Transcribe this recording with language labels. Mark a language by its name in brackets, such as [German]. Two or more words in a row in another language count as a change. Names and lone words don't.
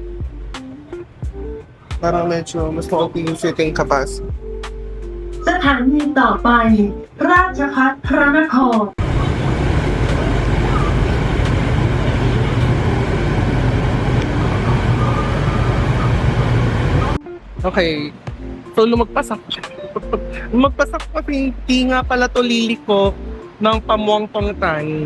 [Filipino] Parang medyo mas makunti yung [English] sitting capacity. [Thai] สถานีต่อไป ราชภัฏพระนคร [Filipino] Okay. So, lumagpas ako. Lumagpas ako kasi hindi nga pala to liliko ng Pamuang Pangtan.